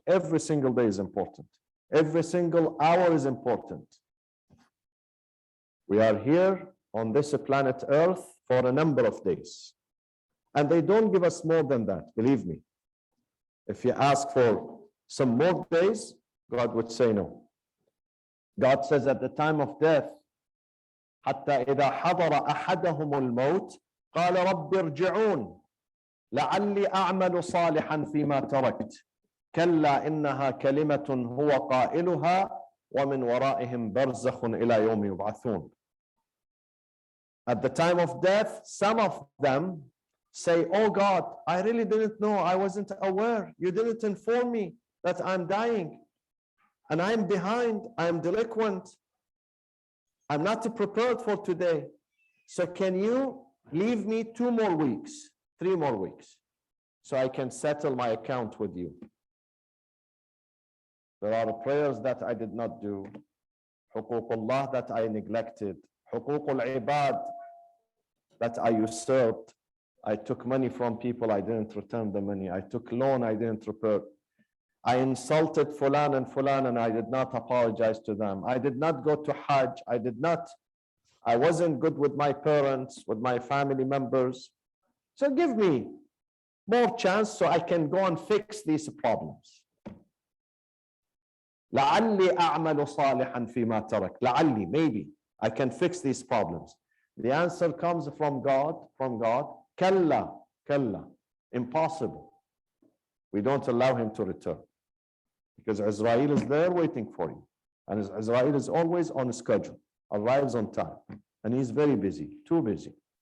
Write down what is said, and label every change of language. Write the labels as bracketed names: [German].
[English] Every single day is important. Every single hour is important. We are here on this planet Earth for a number of days. And they don't give us more than that, believe me. If you ask for some more days, God would say no. God says at the time of death, [Arabic] حتى إذا حضر أحدهم الموت قال رب ارجعون لعلي أعمل صالحا فيما تركت كلا إنها كلمة هو قائلها ومن ورائهم برزخ إلى يوم يبعثون. [English] At the time of death, some of them say, "Oh God, I really didn't know, I wasn't aware. You didn't inform me that I'm dying. And I'm behind, I'm delinquent. I'm not prepared for today. So can you leave me 2 more weeks, 3 more weeks, so I can settle my account with you?" There are prayers that I did not do, حقوق that I neglected, [Arabic] حقوق العباد [English] that I usurped. I took money from people, I didn't return the money. I took loan, I didn't repair. I insulted Fulan, and I did not apologize to them. I did not go to Hajj. I wasn't good with my parents, with my family members. So give me more chance so I can go and fix these problems. لعلي أعمل صالحا فيما ترك. لعلي, maybe I can fix these problems. The answer comes from God. كلا, impossible. We don't allow him to return because Israel is there waiting for you, and Israel is always on schedule, arrives on time, and he's very busy, too busy.